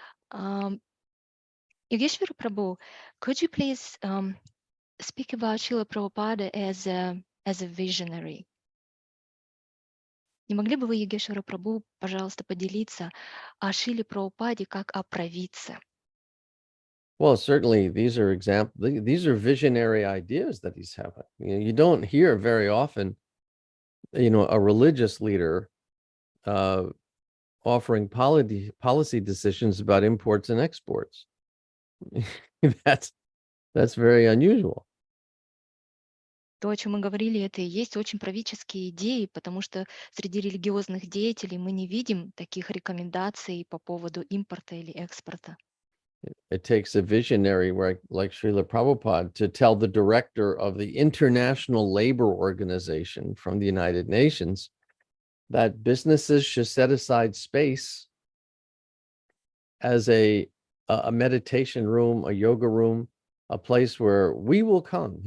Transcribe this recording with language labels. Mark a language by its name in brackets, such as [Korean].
[English] Um, Yogeshwara Prabhu, could you please speak about Srila Prabhupada as a visionary? [Russian] Не могли бы вы, Йогешвара Прабhu, пожалуйста, поделиться о Шиле Прабхупаде как о провидце? [English] Well, certainly these are these are visionary ideas that he's having. You don't hear very often, a religious leader uh, offering policy decisions about imports and exports. that's that's very unusual. [Russian] То, о чем мы говорили, это и есть очень правительские идеи, потому что среди религиозных деятелей мы не видим таких рекомендаций по поводу импорта или экспорта. [English] It takes a visionary like Srila Prabhupada to tell the director of the International Labor Organization from the United Nations that businesses should set aside space as a meditation room, a yoga room, a place where we will come.